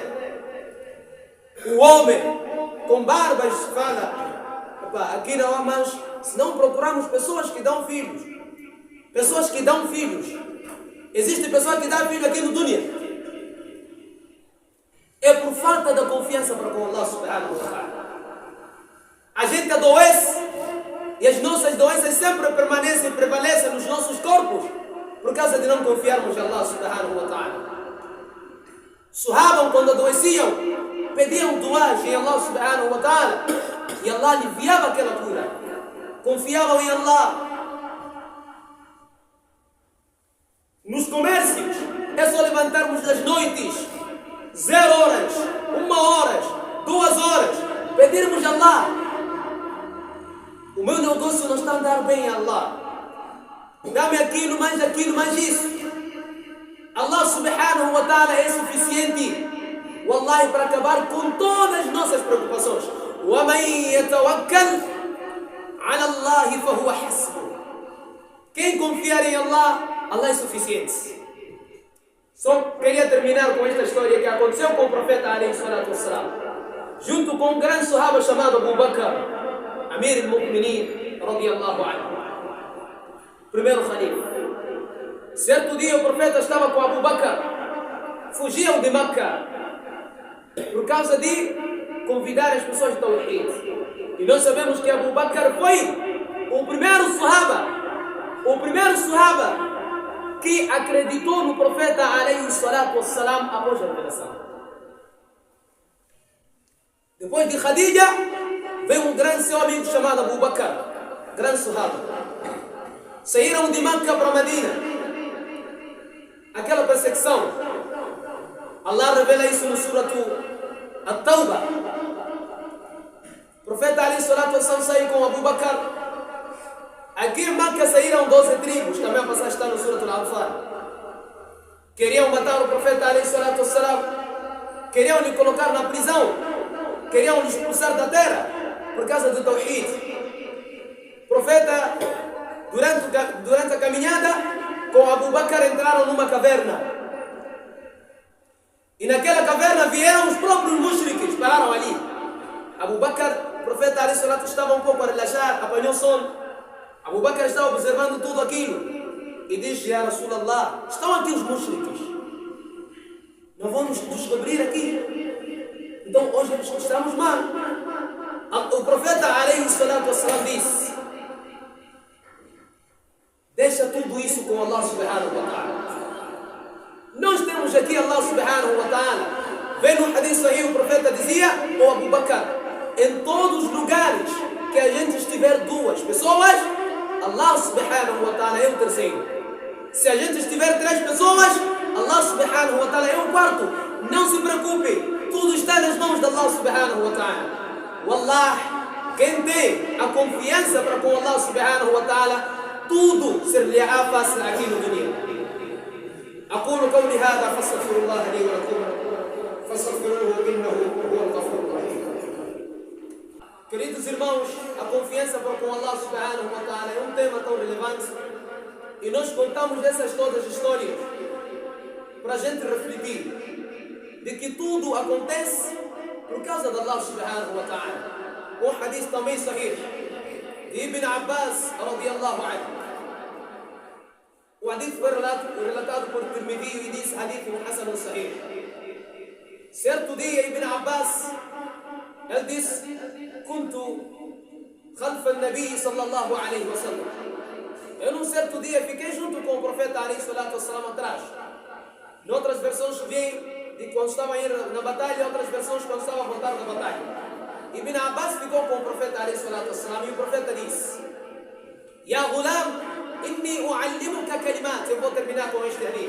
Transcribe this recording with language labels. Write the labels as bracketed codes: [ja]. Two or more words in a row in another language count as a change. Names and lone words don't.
[pt] O homem com barbas fala: aqui não há mais, se não procurarmos pessoas que dão filhos. Pessoas que dão filhos. Existe pessoa que dá filho aqui no dunya. É por falta da confiança para com [ar] الله سبحانه وتعالى. [pt] A gente adoece e as nossas doenças sempre prevalecem nos nossos corpos por causa de não confiarmos em [ar] الله سبحانه وتعالى. [pt] Sahabam, quando adoeciam, pediam duas em [ar] الله سبحانه وتعالى [pt] e Allah aliviava aquela cura. Confiavam em Allah. Nos comércios, é só levantarmos das noites, 0 horas, 1 hora, 2 horas, pedirmos a Allah. O meu negócio não está a andar bem a Allah. Dá-me aquilo, mais isso. [ar] الله سبحانه وتعالى [pt] é suficiente. Wallahi, para acabar com todas as nossas preocupações. [ar] وَمَنْ يَتَوَكَّلْ عَلَى اللَّهِ فَهُوَ حَسْبُهُ. [pt] Quem confiar em Allah, Allah é suficiente. Só queria terminar com esta história que aconteceu com o profeta [ar] عليه الصلاة والسلام. [pt] Junto com um grande sahaba chamado Abu Bakr, [ar] أمير المؤمنين, رضي الله عنه. [pt] Primeiro khalifa. Certo dia o profeta estava com Abu Bakr. Fugiam de Meca por causa de convidar as pessoas de Tawhid. E nós sabemos que Abu Bakr foi o primeiro sahaba que acreditou no profeta [ar] عليه الصلاة والسلام [pt] após a revelação. Depois de Khadija, veio um grande seu amigo chamado Abu Bakr, grande sahaba. Saíram de Meca para Medina. Aquela perseguição, Allah revela isso no [ar] سورة التوبة. [pt] O profeta [ar] عليه الصلاة والسلام [pt] saiu com Abu Bakr. Aqui em Meca saíram 12 tribos, também a passagem está no [ar] سورة الأنفال. [pt] Queriam matar o profeta [ar] عليه الصلاة والسلام, [pt] queriam lhe colocar na prisão, queriam lhe expulsar da terra por causa do Tawhid. O profeta, durante a caminhada com Abu Bakr, entraram numa caverna. E naquela caverna vieram os próprios mushriks, pararam ali. Abu Bakr, o profeta [ar] عليه الصلاة, [pt] estava um pouco a relaxar, apanhou sono. Abu Bakr estava observando tudo aquilo e disse: [ar] يا رسول الله, [pt] estão aqui os mushriks, não vão nos descobrir aqui, então hoje estamos mal. O profeta [ar] عليه الصلاة والسلام [pt] disse: deixa tudo isso com [ar] الله سبحانه وتعالى. [pt] Nós temos aqui [ar] الله سبحانه وتعالى. [pt] Vem no [ar] حديث صحيح, [pt] o profeta dizia: ó Abu Bakr, em todos os lugares que a gente estiver 2 pessoas, [ar] الله سبحانه وتعالى [pt] é o terceiro. Se a gente estiver 3 pessoas, [ar] الله سبحانه وتعالى [pt] é o quarto. Não se preocupe, tudo está nas mãos de [ar] الله سبحانه وتعالى. [pt] Wallah, quem tem a confiança para com [ar] الله سبحانه وتعالى, [pt] tudo ser-lhe-á fácil aqui no dunya. [ar] أقول قولي هذا فاستغفر الله لي ولكم فاستغفروه إنه هو الغفور الرحيم. [pt] Queridos irmãos, a confiança para com [ar] الله سبحانه وتعالى [pt] é um tema tão relevante e nós contamos dessas todas as histórias para a gente refletir de que tudo acontece por causa de [ar] الله سبحانه وتعالى. [pt] Um hadith também sahih de Ibn Abbas [ar] رضي الله عنه. [pt] O hadith foi relatado por Tirmidhi e diz [ar] حديث حسن صحيح. [pt] Certo dia Ibn Abbas, ele disse: [ar] كنت خلف النبي صلى الله عليه وسلم. [pt] Eu num certo dia fiquei junto com o profeta [ar] عليه الصلاة والسلام [pt] atrás. Noutras versões vem de quando estava a ir na batalha, outras versões quando estava a voltar da batalha. Ibn Abbas ficou com o profeta [ar] عليه الصلاة والسلام [pt] e o profeta disse: [ar] يا غلام إني أعلمك كلمات. [pt] Eu vou terminar com este hadith.